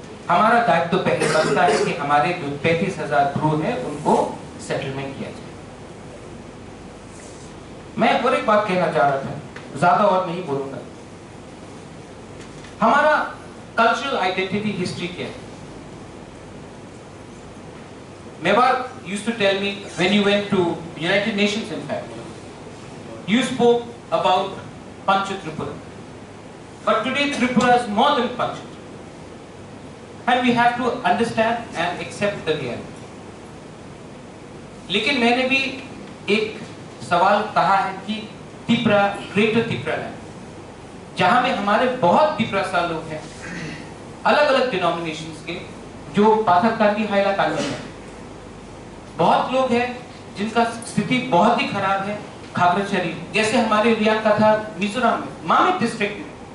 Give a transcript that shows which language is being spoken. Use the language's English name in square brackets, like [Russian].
[Hindi] हमारा दायित्व तो पहले बनता है कि हमारे जो 35,000 ब्रू है उनको सेटलमेंट किया जाए। मैं और एक बात कहना चाह रहा था, ज्यादा और नहीं बोलूंगा। हमारा कल्चरल आइडेंटिटी हिस्ट्री क्या है? [English] Mewar used to tell me, when you went to United Nations, in fact, you spoke about Pancha Tripura. But today Tripura is more than Pancha. And we have to understand and accept the reality. [Hindi] लेकिन मैंने भी एक सवाल कहा है कि Tripura, greater Tripura land, जहां में हमारे बहुत त्रिपुरा लोग हैं, अलग अलग डिनोमिनेशंस के, जो पाथक कांडी, हाइला कांडी है। बहुत लोग हैं जिनका स्थिति बहुत ही खराब है, खागड़ाछड़ी, जैसे हमारे रिया का था मिजोरम में, मामिक डिस्ट्रिक्ट में।